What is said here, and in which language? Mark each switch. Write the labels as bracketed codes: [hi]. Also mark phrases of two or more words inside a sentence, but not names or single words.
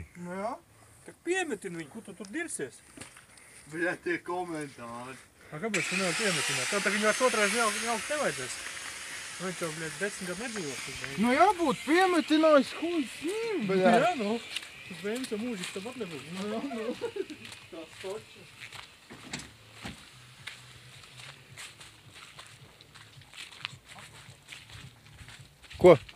[lv] Nu jā. Tak piemetin viņu, ko tu tur dirsies? [ru] Блядь, те комментарии. [lv] A kāpēc tu nevar piemetināt? Tev tak viņu vairs otrais jaukt nevajadzēs. Viņš jau, bļaļ, 10 gadu nedzīvos. Nu jābūt piemetinājis, [ru] хуй с ним, [lv] bļa. Jā, nu. Tas bērns jau mūžīgi tāpat nebūs. Nu, jā, nu. [ru] Tas точно. [lv] Ko?